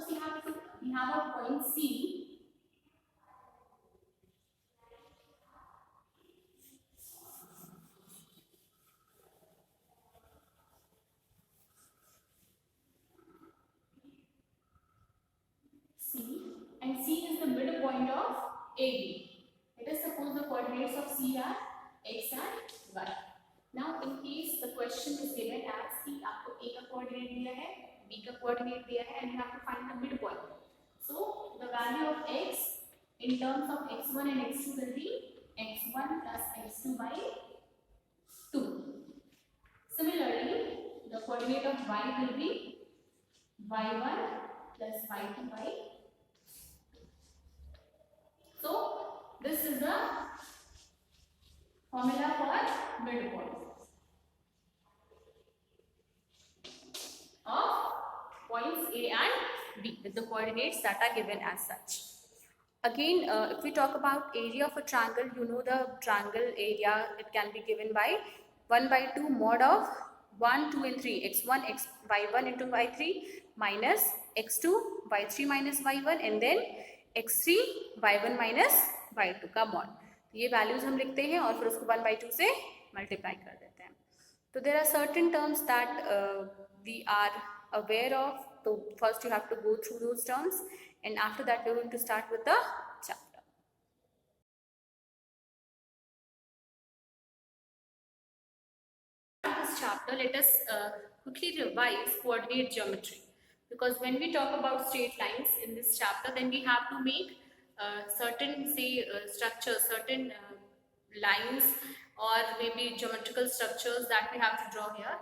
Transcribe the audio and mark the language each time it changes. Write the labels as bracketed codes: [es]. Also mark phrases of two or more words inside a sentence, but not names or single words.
[en] Suppose we have have a point C. And C is the midpoint of AB. Let us suppose the coordinates of C are x and y. Now, in case the question is given as [hi] कि आपको A का coordinate दिया है, B का coordinate दिया है, [en] and you have to find the midpoint. So, the value of x in terms of x1 and x2 will be x1 plus x2 by 2. Similarly, the coordinate of y will be y1 plus y2 by 2. So, this is the formula for midpoint of points A and B with the coordinates that are given as such. Again, if we talk about area of a triangle, you know the triangle area, it can be given by 1 by 2 mod of 1, 2 and 3, x1, y1 into y3 minus x2, y3 minus y1 and then x3, y1 minus y2 का mod. [hi] ये values हम लिखते हैं और फिर उसको 1 by 2 से multiply कर देते हैं. [en] So there are certain terms that we are aware of. So first you have to go through those terms, and after that we are going to start with the chapter. In this chapter, let us quickly revise coordinate geometry, because when we talk about straight lines in this chapter, then we have to make certain structures, certain lines or maybe geometrical structures that we have to draw here.